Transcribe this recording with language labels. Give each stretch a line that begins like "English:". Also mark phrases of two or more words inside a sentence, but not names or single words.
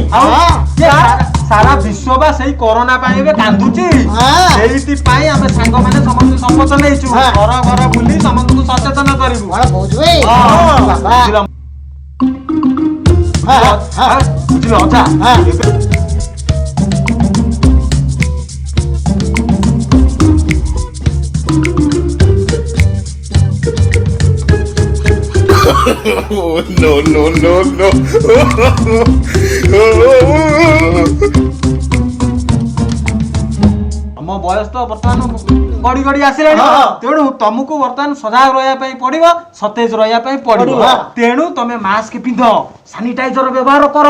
Odia: ସାରା ବିଶ୍ୱ ବା ସେଇ କରୋନା ପାଇଁ ଏବେ କାନ୍ଦୁଛି। ସେଇଥିପାଇଁ ଆମେ ସାଙ୍ଗମାନେ ସମସ୍ତେ ଶପଥ ନେଇଛୁ ଘର ଘର ବୁଲି ସମସ୍ତଙ୍କୁ ସଚେତନ କରିବୁ। କଣ କହୁଛୁ ବୁଝିଲ ଅଜା
English: Oh, no, no, no, no.
Odia: ଆମ ବୟସ ତ ବର୍ତ୍ତମାନ ଗଡି ଗଡି ଆସିଲାଣି ତେଣୁ ତମକୁ ବର୍ତ୍ତମାନ ସଜାଗ ରହିବା ପାଇଁ ପଡିବ ସତେଜ ରହିବା ପାଇଁ ପଡିବ। ତେଣୁ ତମେ ମାସ୍କ ପିନ୍ଧ ସାନିଟାଇଜର ବ୍ୟବହାର କର।